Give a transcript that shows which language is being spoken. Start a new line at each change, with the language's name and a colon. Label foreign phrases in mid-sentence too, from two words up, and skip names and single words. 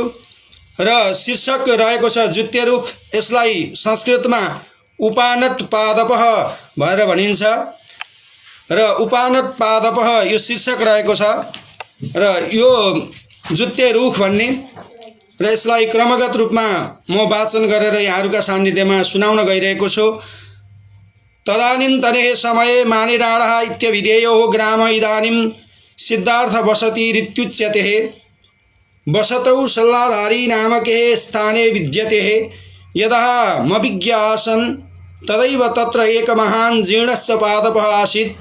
Nepali: र शीर्षक रहेको छ जुत्ते रुख। यसलाई संस्कृतमा
Sanskrit: उपानट पादपः
Nepali: भनेर भनिन्छ र
Sanskrit: उपानट पादपः
Nepali: यो शीर्षक रहेको छ र यो जुत्ते रुख भन्ने र यसलाई क्रमगत रूपमा म वाचन गरेर यहाँहरूका सान्निध्यमा सुनाउन गइरहेको छु।
Sanskrit: तदानीन्तने समये मानिराणः इत्यभिधेयो ग्राम इदानीं सिद्धार्थ वसति ऋत्युच्यते। वसतौ सल्लाधारी नामके स्थाने विद्यते। यदा मभिज्ञासन तदैव तत्र एक महान् जीर्णस्य पादपः आसीत्।